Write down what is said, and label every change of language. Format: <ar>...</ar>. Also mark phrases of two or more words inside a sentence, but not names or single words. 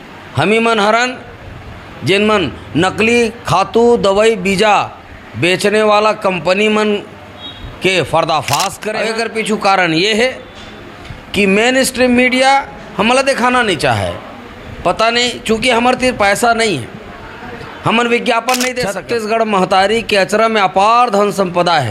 <hne>हमी मन हरन जिन मन नकली खातू दवाई बीजा बेचने वाला कंपनी मन के पर्दाफाश करें। अगर पीछू कारण ये है कि</hne> <en>main stream media</en> <hne>हमला दिखाना नहीं चाहे, पता नहीं चूँकि हमारे तीर पैसा नहीं है, हमन विज्ञापन नहीं दे सकते। छत्तीसगढ़ महतारी के अचरा में अपार धन संपदा है।</hne>